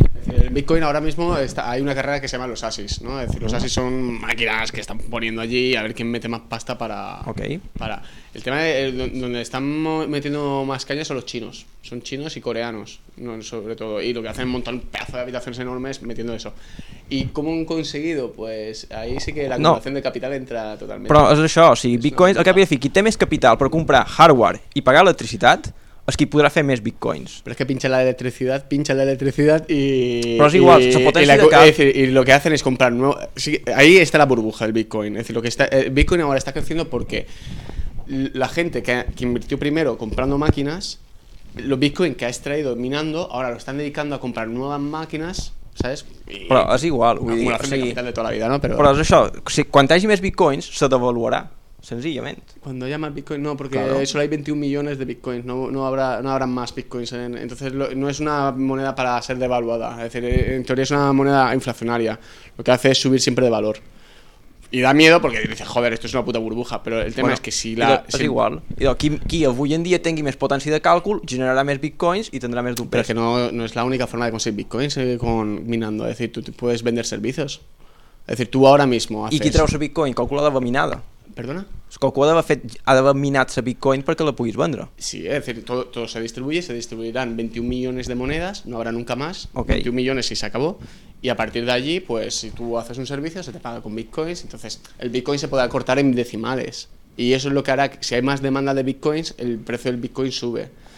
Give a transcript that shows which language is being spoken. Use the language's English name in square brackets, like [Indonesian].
[Spanish] El Bitcoin ahora mismo hay una carrera que se llama los ASICs, ¿no? Es decir, los ASICs son máquinas que están poniendo allí a ver quién mete más pasta para... [English] Okay. [Spanish] Para. El tema de donde están metiendo más caña son los chinos. Son chinos y coreanos, ¿no?, sobre todo. Y lo que hacen es montar un pedazo de habitaciones enormes metiendo eso. ¿Y cómo han conseguido? Pues ahí sí que la acumulación de capital entra totalmente. Pero es eso, [Catalan] si Bitcoin, al cap y al fin, qui té més capital per comprar hardware y pagar electricitat, es que podrà fer més bitcoins. Però és que pincha la electricitat i... Però és igual, se potencia de cap. [Spanish] I lo que hacen es comprar nuevo... Sí, ahí está la burbuja del bitcoin. Es decir, lo que está, el bitcoin ahora está creciendo porque la gente que invirtió primero comprando máquinas, los bitcoin que ha extraído minando, ahora lo están dedicando a comprar nuevas máquinas, ¿sabes? [Catalan] Però és igual. [Spanish] Una acumulación de capital de toda la vida, ¿no? [Catalan] Però és això, si, quan hagi més bitcoins, se devaluarà. Senzillament. [Spanish] Cuando haya más bitcoins, no, porque claro, solo hay 21 millones de bitcoins, no habrá más bitcoins. Entonces no es una moneda para ser devaluada, es decir, en teoría es una moneda inflacionaria, lo que hace es subir siempre de valor. I da miedo perquè dices, joder, esto es una puta burbuja. [Catalan] Però el tema, bueno, és que si la... És igual. Idò, qui avui en dia tingui més potència de càlcul generarà més bitcoins i tindrà més d'un pes. Però que no és l'única forma de aconseguir bitcoins, [Spanish] con minando. Es decir, tu puedes vender servicios. Es decir, tu ara mismo haces... [Catalan] I qui treu el bitcoin? Qualcú l'ha d'haver minada. Perdona? Qualcú ha d'haver minat el bitcoin perquè la puguis vendre. [Spanish] Sí, es decir, todo se distribuye, se distribuirán 21 millones de monedas, no habrá nunca más, okay. 21 millones y se acabó. Y a partir de allí, pues si tú haces un servicio, se te paga con bitcoins. Entonces, el bitcoin se puede acortar en decimales. Y eso es lo que hará que, si hay más demanda de bitcoins, el precio del bitcoin sube.